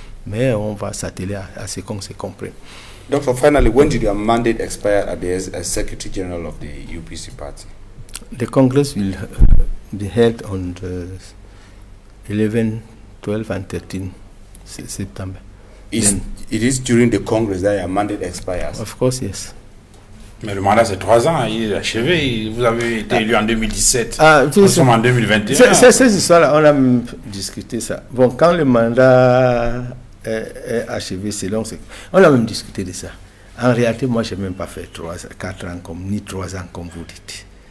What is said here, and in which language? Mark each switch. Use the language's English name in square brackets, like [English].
[French] Mais on va s'atteler à ce qu'on se comprenne. [English] Doctor, finally, when did your mandate expire as Secretary General of the UPC party? The Congress will be held on the 11, 12 and 13 September. It is during the Congress that your mandate expires? Of course, yes. [French] Mais le mandat c'est 3 ans, il est achevé. Vous avez été élu en 2017. Nous sommes en 2021. Cette histoire-là, on a discuté ça. Bon, quand le mandat est achevé, on a même discuté de ça. En réalité, moi, je n'ai même pas fait 4 ans ni 3 ans comme vous dites.